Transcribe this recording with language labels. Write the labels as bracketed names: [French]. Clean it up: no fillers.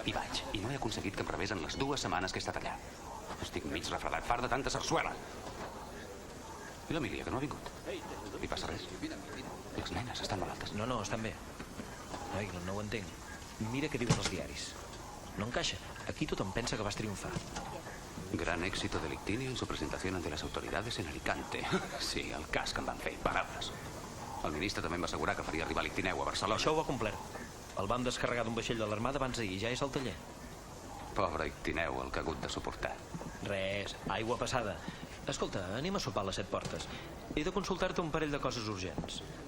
[Catalan] Hi vaig, i no he aconseguit que em rebés en les 2 setmanes que he estat allà. Estic mig refredat, fart de tanta sarsuela. I l'Emília, que no ha vingut? Li passa res? Les nenes estan malaltes. No, estan bé. Ai, no ho entenc. Mira què diuen els diaris. No encaixa. Aquí tothom pensa que vas triomfar. [Spanish] Gran éxito del Ictinio en su presentación ante las autoridades en Alicante. [Catalan] Sí, el cas que em van fer. Paraules. El ministre també em va assegurar que faria arribar l'Ictineu a Barcelona. Això ho ha complert. El van descarregar d'un vaixell de l'Armada abans d'ahir. Ja és al taller. Pobre Ictineu, el que ha hagut de suportar. Res, aigua passada. Escolta, anem a sopar a les 7 portes. He de consultar-te un parell de coses urgents.